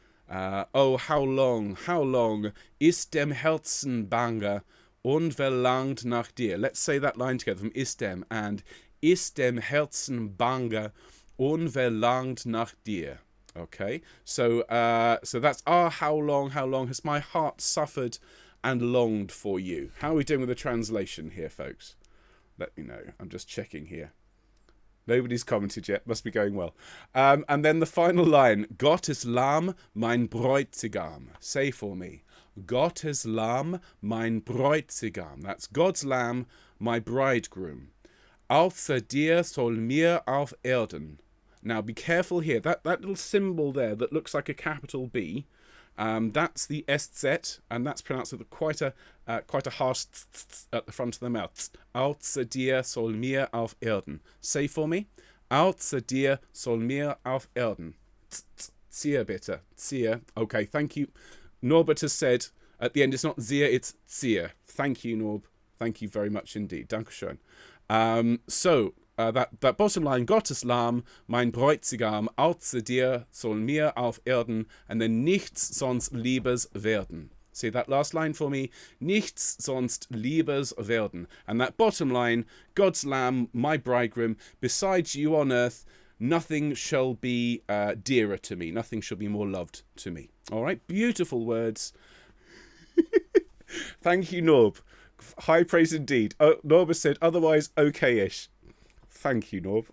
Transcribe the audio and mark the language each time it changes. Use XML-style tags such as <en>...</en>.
<en>Oh, how long</en> <de>ist dem Herzen bange und verlangt nach dir.</de> <en>Let's say that line together from</en> <de>ist dem</de> <en>and</en> <de>ist dem Herzen bange und verlangt nach dir.</de> <en>Okay, so that's how long has my heart suffered and longed for you. How are we doing with the translation here, folks? Let me know. I'm just checking here. Nobody's commented yet. Must be going well. And then the final line.</en> <de>Gottes Lamm, mein Bräutigam.</de> <en>Say for me.</en> <de>Gottes Lamm, mein Bräutigam.</de> <en>That's God's Lamb, my bridegroom.</en> <de>Außer dir soll mir auf Erden.</de> <en>Now be careful here. That little symbol there that looks like a capital B. That's the SZ, and that's pronounced with quite a harsh tz at the front of the mouth.</en> <de>Außer dir soll mir auf Erden.</de> <en>Say for me.</en> <de>Außer dir soll mir auf Erden. Zier bitte. Zier.</de> <en>Okay, thank you. Norbert has said at the end it's not Zier, it's Zier. Thank you, Norb. Thank you very much indeed.</en> <de>Dankeschön.</de> <en>That bottom line,</en> <de>Gottes Lamm, mein Bräutigam, außer dir soll mir auf Erden,</de> <en>and then</en> <de>nichts sonst Liebes werden.</de> <en>See that last line for me?</en> <de>Nichts sonst Liebes werden.</de> <en>And that bottom line, God's Lamb, my bridegroom, besides you on earth, nothing shall be dearer to me. Nothing shall be more loved to me. All right, beautiful words. Thank you, Norb. High praise indeed. Norb has said otherwise okay-ish. Thank you, Norb.</en>